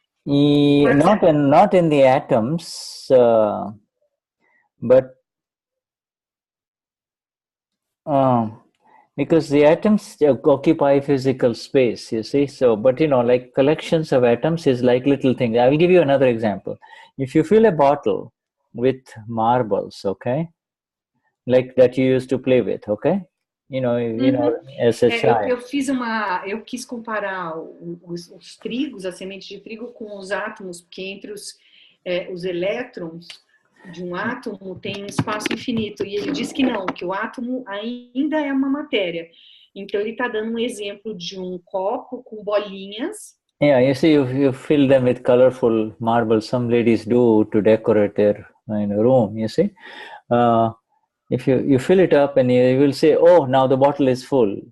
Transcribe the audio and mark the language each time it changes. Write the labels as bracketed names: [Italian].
[English] Not in the atoms, but because the atoms occupy physical space, you see. So, but like collections of atoms is like little things. I will give you another example. If you fill a bottle with marbles, okay, like that you used to play with, okay, as a child. [Portuguese] Eu quis comparar os trigos, as sementes de trigo, com os átomos, porque entre os elétrons de um átomo tem um espaço infinito, e ele diz que não, que o átomo ainda é uma matéria. Então ele está dando um exemplo de um copo com bolinhas. [English] Yeah, you see, you fill them with colorful marbles. Some ladies do to decorate their room, you see. If you fill it up and you will say, oh, now the bottle is full.